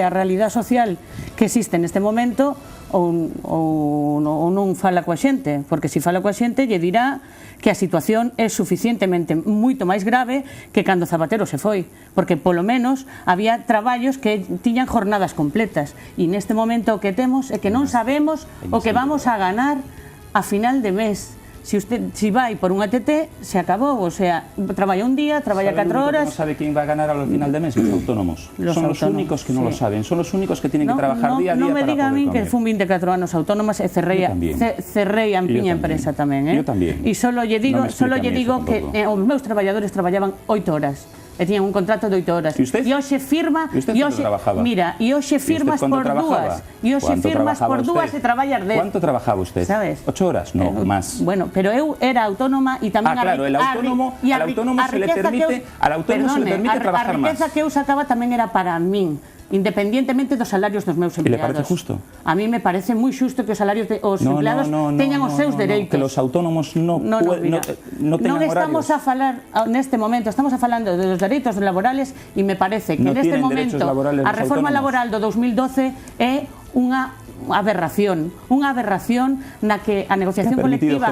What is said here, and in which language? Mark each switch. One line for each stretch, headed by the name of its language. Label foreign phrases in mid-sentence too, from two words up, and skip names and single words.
Galician: a realidade social que existe neste momento ou non fala coa xente, porque se fala coa xente lle dirá que a situación é suficientemente moito máis grave que cando Zapatero se foi, porque polo menos había traballos que tiñan jornadas completas, e neste momento o que temos é que non sabemos o que vamos a ganar a final de mes. Si vai por unha TT, se acabou,
Spanish: o sea,
Galician: traballa un día, traballa 4 horas...
Spanish: ¿No sabe quién va a ganar al final de mes? Los autónomos. Son los únicos que non lo saben, son los únicos que tienen que trabajar día a día para poder comer.
Galician: Non me diga a mí que fun 24 anos autónomas e cerrei a miña empresa tamén. Eu tamén. E solo lle digo que os meus traballadores traballaban 8 horas. E tiñan un contrato de 8 horas. E hoxe firma... Mira, e hoxe firmas por 2. E hoxe firmas por 2 e traballas 10.
Spanish: ¿Cuánto trabajaba usted? ¿Sabes? 8 horas? No, más.
Galician: Bueno, pero eu era autónoma e tamén...
Spanish: claro, al autónomo se le permite trabajar más.
Galician: A riqueza que eu sacaba tamén era para min. independientemente dos salarios dos meus empleados.
Spanish: E le parece justo? A mí me parece
Galician: moi xusto que os salarios os empleados teñan os seus dereitos. Que los autónomos non teñan horarios. Estamos a falar, neste momento, estamos a falando
Spanish: de los
Galician: dereitos laborales e me parece que neste momento a reforma laboral do 2012 é unha aberración na que a negociación colectiva